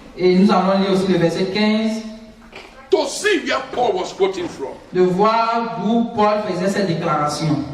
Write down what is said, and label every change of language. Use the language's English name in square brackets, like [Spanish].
[French] et nous allons lire aussi le verset 15, [English] to see where Paul was quoting from. [French] de voir d'où Paul faisait cette déclaration.